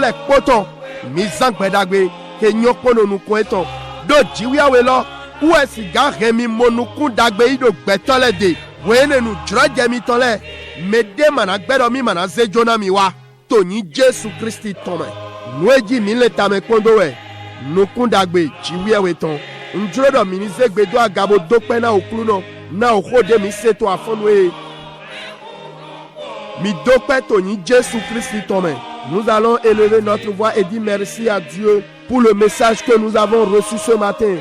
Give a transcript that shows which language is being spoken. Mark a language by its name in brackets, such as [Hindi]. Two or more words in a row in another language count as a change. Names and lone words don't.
[Gen] le kpɔtɔ mi zã gbɛdagbe ke nyɔ kpɔnɔ nukun etɔ do jiwiawe lɔ wɔ siga hɛ mi mo nukun dagbe yi do gbɛtɔ le de woe ne nu dzrɔdze mi tɔ lɛ me de mana gbɛdɔ mi mana ze dzona mi wa to nyi Jesu Kristi tɔmɛ nuedzi mi le tame kpɔndo wɛ nukun dagbe jiwiawe tɔ ndzro dɔ mi ni ze gbe do agabo do kpɛ na okulu nɔ na oxo de mi se to afɔnu ye. [French] Nous allons élever notre voix et dire merci à Dieu pour le message que nous avons reçu ce matin.